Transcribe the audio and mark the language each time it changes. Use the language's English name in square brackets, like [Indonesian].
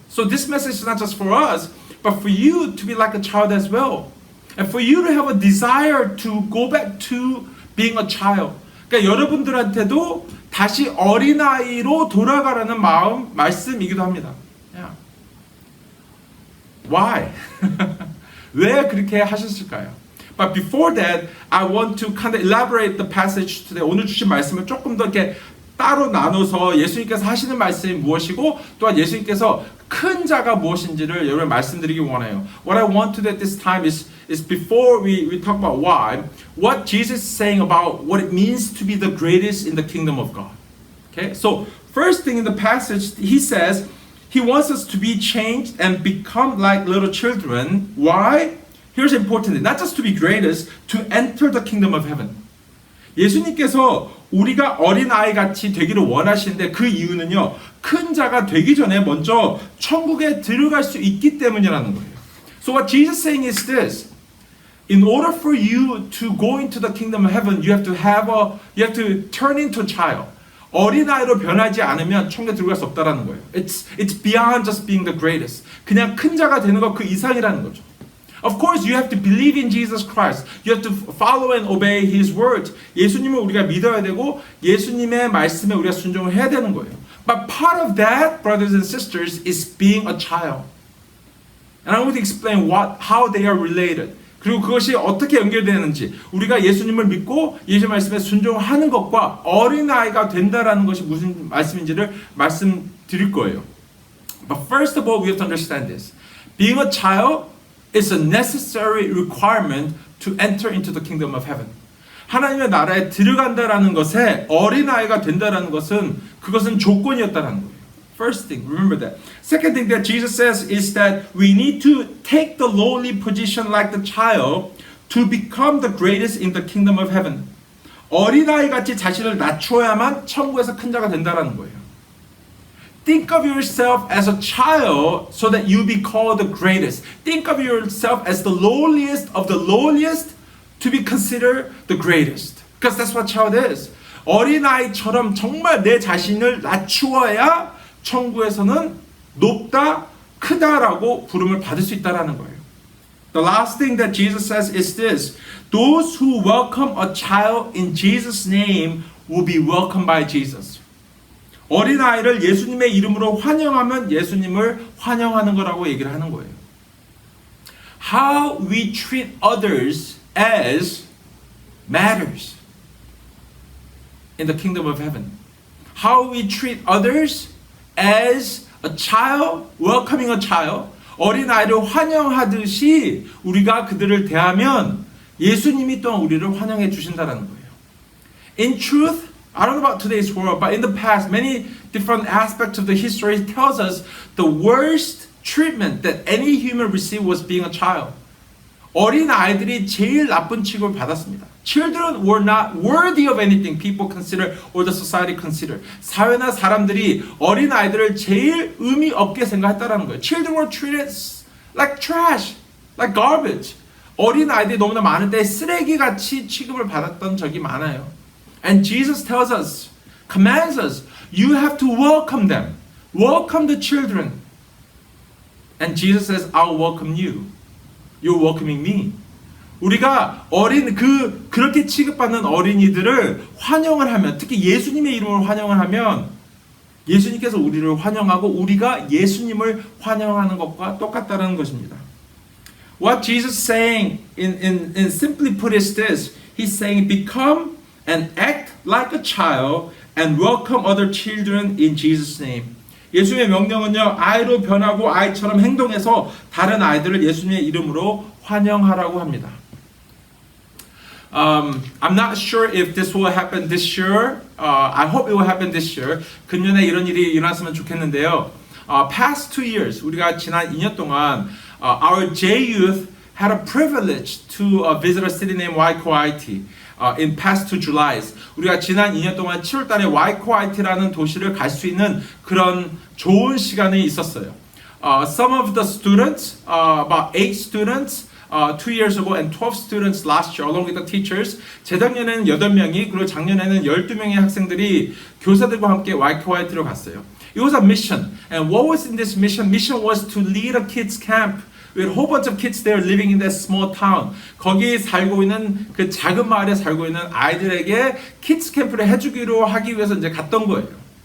[English] So this message is not just for us, but for you to be like a child as well. And for you to have a desire to go back to being a child. [Korean] 그러니까 여러분들한테도 다시 어린아이로 돌아가라는 말씀이기도 합니다. [English] Yeah. Why? [Korean] 왜 그렇게 하셨을까요? [English] But before that, I want to kind of elaborate the passage today. [Korean] 오늘 주신 말씀을 조금 더 이렇게 따로 나눠서 예수님께서 하시는 말씀이 무엇이고 또한 예수님께서 큰 자가 무엇인지를 여러분 말씀드리기 원해요. [English] What I want to do at this time is before we talk about why, what Jesus is saying about what it means to be the greatest in the kingdom of God. Okay? So, first thing in the passage, he says, he wants us to be changed and become like little children. Why? Here's important thing. Not just to be greatest, to enter the kingdom of heaven. [Korean] 예수님께서 우리가 어린아이 같이 되기를 원하시는데 그 이유는요. 큰 자가 되기 전에 먼저 천국에 들어갈 수 있기 때문이라는 거예요. [English] So what Jesus is saying is this. In order for you to go into the kingdom of heaven, you have to turn into a child. [Korean] 어린아이로 변하지 않으면 천국에 들어갈 수 없다라는 거예요. [English] It's beyond just being the greatest. [Korean] 그냥 큰 자가 되는 것 그 이상이라는 거죠. [English] Of course, you have to believe in Jesus Christ. You have to follow and obey His word. [Korean] 예수님을 우리가 믿어야 되고 예수님의 말씀에 우리가 순종을 해야 되는 거예요. [English] But part of that, brothers and sisters, is being a child. And I want to explain how they are related. [Korean] 그리고 그것이 어떻게 연결되는지 우리가 예수님을 믿고 예수 말씀에 순종하는 것과 어린아이가 된다라는 것이 무슨 말씀인지를 말씀드릴 거예요. [English] But first of all, we have to understand this. Being a child is a necessary requirement to enter into the kingdom of heaven. [Korean] 하나님의 나라에 들어간다라는 것에 어린아이가 된다라는 것은 그것은 조건이었다라는 거예요. [English] First thing, remember that. Second thing that Jesus says is that we need to take the lowly position like the child to become the greatest in the kingdom of heaven. [Korean] 어린아이 같이 자신을 낮춰야만 천국에서 큰 자가 된다라는 거예요. [English] think of yourself as a child so that you be called the greatest. Think of yourself as the lowliest of the lowliest to be considered the greatest. Because that's what child is. [Korean] 어린아이처럼 정말 내 자신을 낮추어야 천국에서는 높다, 크다라고 부름을 받을 수 있다라는 거예요. [English] The last thing that Jesus says is this. Those who welcome a child in Jesus' name will be welcomed by Jesus. [Korean] 어린아이를 예수님의 이름으로 환영하면 예수님을 환영하는 거라고 얘기를 하는 거예요. [English] How we treat others as matters in the kingdom of heaven. How we treat others as a child, [Korean] welcoming a child, 어린아이를 환영하듯이 우리가 그들을 대하면 예수님이 또한 우리를 환영해 주신다는 거예요. [English] In truth, I don't know about today's world, but in the past, many different aspects of the history tells us the worst treatment that any human received was being a child. [Korean] 어린 아이들이 제일 나쁜 취급을 받았습니다. [English] Children were not worthy of anything people consider or the society consider. [Korean] 사회나 사람들이 어린 아이들을 제일 의미 없게 생각했다라는 거예요. [English] Children were treated like trash, like garbage. [Korean] 어린 아이들이 너무나 많을 때 쓰레기같이 취급을 받았던 적이 많아요. [English] And Jesus tells us, commands us, you have to welcome them. Welcome the children. And Jesus says, I'll welcome you. You're welcoming me. [Korean] 우리가 그렇게 취급받는 어린이들을 환영을 하면, 특히 예수님의 이름으로 환영을 하면 예수님께서 우리를 환영하고 우리가 예수님을 환영하는 것과 똑같다는 것입니다. [English] What Jesus is saying in simply put is this. He's saying become and act like a child and welcome other children in Jesus' name. [Korean] 예수님의 명령은요, 아이로 변하고 아이처럼 행동해서 다른 아이들을 예수님의 이름으로 환영하라고 합니다. [English] I'm not sure if this will happen this year. I hope it will happen this year. [Korean] 금년에 이런 일이 일어났으면 좋겠는데요. [English] Past 2 years, [Korean] 우리가 지난 2년 동안 [English] our J-Youth had a privilege to visit a city named Waikouaiti. In past 2 Julys, [Korean] 우리가 지난 2년 동안 7월 달에 와이코아이티라는 도시를 갈 수 있는 그런 좋은 시간이 있었어요. [English] Some of the students, about 8 students, 2 years ago and 12 students last year, along with the teachers, [Korean] 재작년에는 8명이 그리고 작년에는 12명의 학생들이 교사들과 함께 와이코아이티로 갔어요. [English] It was a mission, and what was in this mission? Mission was to lead a kids camp. We had a whole bunch of kids there living in that small town. [Korean] 거기 살고 있는 그 작은 마을에 살고 있는 아이들에게 키ds 캠프를 해주기로 하기 위해서 이제 갔던 거예요.